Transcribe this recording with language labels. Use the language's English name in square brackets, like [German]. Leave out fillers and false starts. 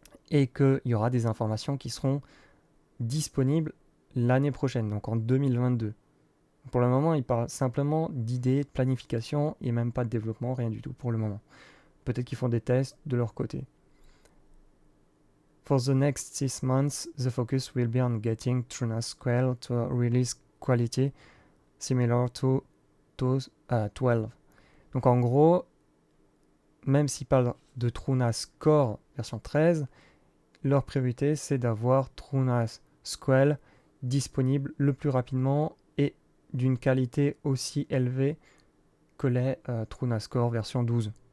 [French] Et qu'il y aura des informations qui seront disponibles l'année prochaine, donc en 2022. Pour le moment, ils parlent simplement d'idées, de planification et même pas de développement, rien du tout pour le moment. Peut-être qu'ils font des tests de leur côté. [English] For the next 6 months, the focus will be on getting TrueNAS-QL to a release quality similar to 12. [French] Donc en gros, même s'ils parlent de TrueNAS Core version 13, leur priorité c'est d'avoir TrueNAS-QL disponible le plus rapidement et d'une qualité aussi élevée que les TrueNAS Core version 12.